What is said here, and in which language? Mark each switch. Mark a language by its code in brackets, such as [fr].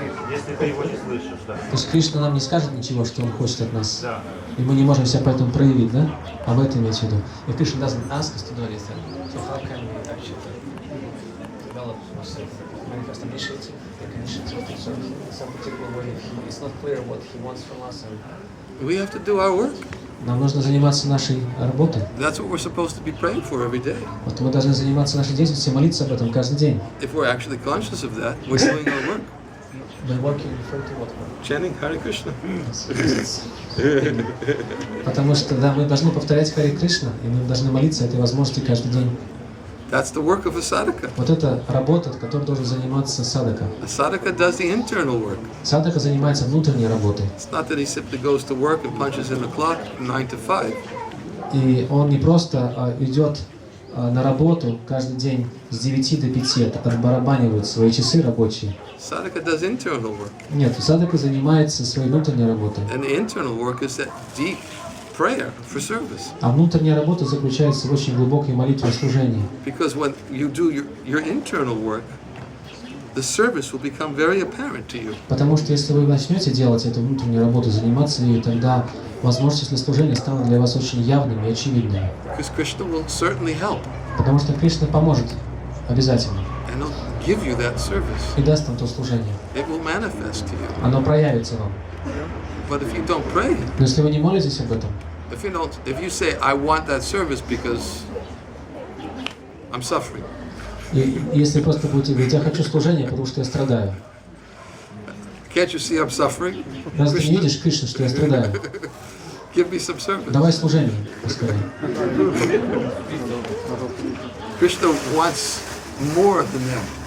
[ru] Если ты его не слышишь, да. То есть Кришна нам не скажет ничего, что он хочет от нас. Да. И мы не можем себя поэтому проявить, да? Об этом имеется в виду. [en] If Krishna doesn't ask us to do anything, so how can we actually develop ourselves, manifest initiative, take initiative to serve in some particular way if it's not clear what he wants from us? And We have to do our work. [ru] нам нужно заниматься нашей работой. [en] That's what we're supposed to be praying for every day. [ru] Вот мы должны заниматься нашей деятельностью и молиться об этом каждый день. [en] If we're actually conscious of that, we're doing our work. By working refer to what? Chanting Hare Krishna. [ru] Потому что, да, мы должны повторять Харе Кришна, и мы должны молиться этой возможности каждый день. [en] That's the work of a sadhaka. [ru] Вот это работа, которой должен заниматься садака. [en] A sadhaka does the internal work. [ru] Садака занимается внутренней работой. [en] It's not that he simply goes to work and punches in the clock from 9 to 5. [ru] И он не просто идет на работу каждый день с 9 до 5, отбарабанивает свои часы рабочие. [en] Sadhaka does internal work. [ru] Нет, садака занимается своей внутренней работой. [en] And the internal work is that deep prayer for service. [ru] А внутренняя работа заключается в очень глубокой молитве и служении. [en] Because when you do your internal work, the service will become very apparent to you. [ru] Потому что если вы начнете делать эту внутреннюю работу, заниматься ею, тогда возможности для служения станут для вас очень явными и очевидными. [en] Because Krishna will certainly help [ru] Потому что Кришна поможет обязательно [en] and he'll give you that service. [ru] и даст вам то служение. [en] It will manifest to you. [ru] Оно проявится вам. [en] But if you don't pray, [ru] Но если вы не молитесь об этом, [en] if you say, I want that service because I'm suffering, [ru] и если просто будете говорить, я хочу служения, потому что я страдаю. [en] can't you see I'm suffering? [ru] Разве ты не видишь, Кришна, что я страдаю? [en] Give me some service. [ru] Давай служение, поскорее. [en] Krishna wants more than that.